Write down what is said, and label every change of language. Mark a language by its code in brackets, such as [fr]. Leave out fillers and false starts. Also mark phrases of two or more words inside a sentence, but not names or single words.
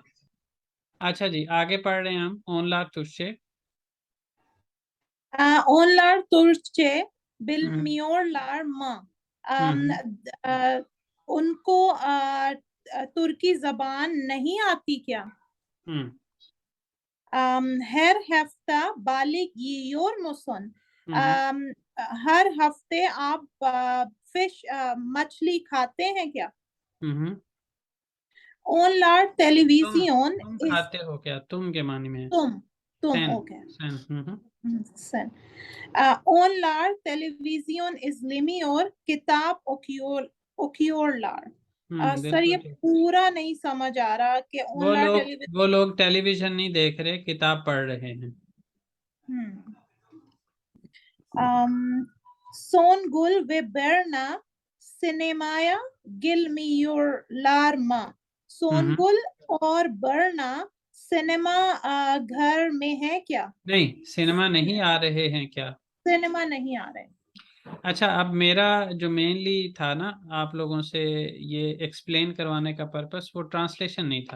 [ur] اچھا جی، آگے پڑھ رہے ہیں ہم، اونلار تجھ سے. [tr] Onlar Türkçe bilmiyorlar mı हम्म [ur] ان کو ترکی زبان نہیں آتی کیا? हम्म [tr] Her hafta balık yiyor musun? हम्म [ur] ہر ہفتے آپ فش مچھلی کھاتے ہیں کیا? हम्म Onlar तुम televizyon तुम is کھاتے ہو کیا؟ تم کے معنی میں ہے. तुम सेन okay. सेन Sen. [tr] Onlar televizyon izlemiyor, kitap okuyorlar. [ur] سر یہ بالکل ٹھیک. پورا نہیں سمجھ آ رہا کہ वो ऑनलाइन लोग टेलीविजन। وہ لوگ ٹیلیویژن نہیں دیکھ رہے، کتاب پڑھ رہے ہیں. [tr] Songül ve Berna sinemaya girmiyorlar mı? हम्म [ur] سونگل اور برنا سینما گھر میں ہے کیا? نہیں، سینما نہیں آ رہے ہیں کیا? سینما نہیں آ رہے. اچھا، اب میرا جو مینلی تھا نا آپ لوگوں سے یہ ایکسپلین کروانے کا پرپز، وہ ٹرانسلیشن نہیں تھا.